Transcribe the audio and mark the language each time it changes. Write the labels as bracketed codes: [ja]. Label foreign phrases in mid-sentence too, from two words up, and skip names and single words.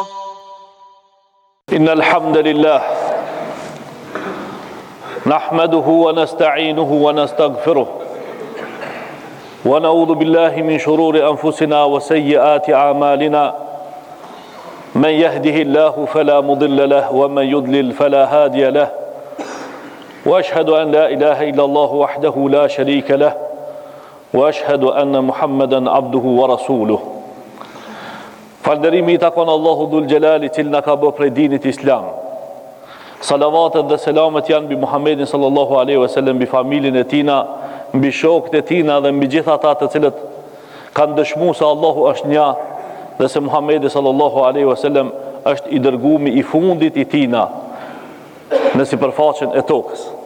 [ar] إن الحمد لله نحمده ونستعينه ونستغفره ونعوذ بالله من شرور أنفسنا وسيئات أعمالنا من يهده الله فلا مضل له ومن يضلل فلا هادي له وأشهد أن لا إله إلا الله وحده لا شريك له وأشهد أن محمدا عبده ورسوله. [sq] Falënderimi I takon Allahu Dhul Gjelali që na ka bërë prej dinit Islam. Salavatet dhe selamet janë mbi Muhammedin [ar] صلى الله عليه وسلم, [sq] mbi familjen e tina, mbi shokët e tina dhe mbi gjithë ata të cilët kanë dëshmuar se Allahu është një dhe se Muhammedi [ar] صلى الله عليه وسلم [sq] është I dërguari I fundit I tina në sipërfaqen e tokës.